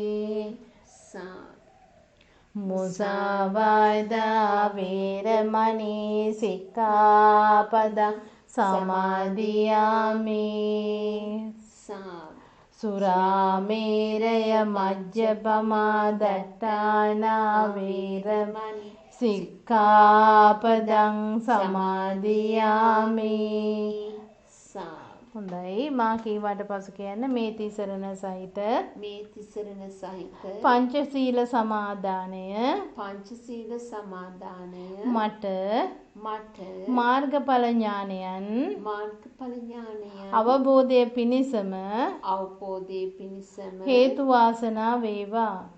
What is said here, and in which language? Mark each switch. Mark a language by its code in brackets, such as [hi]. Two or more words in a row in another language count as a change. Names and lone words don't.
[pi] මුසාවාදා වේරමණී සික්ඛාපදං සමාදියාමි. සුරාමේරය මජ්ජපමා දට්ඨානා වේරමණී සික්ඛාපදං සමාදියාමි. [si] හොඳයි මා කීවට පසු කියන්න මේ තිසරණ සහිත පංචශීල සමාදානය මට මාර්ගඵල ඥානයන් අවබෝධය පිණිසම හේතු වාසනා වේවා.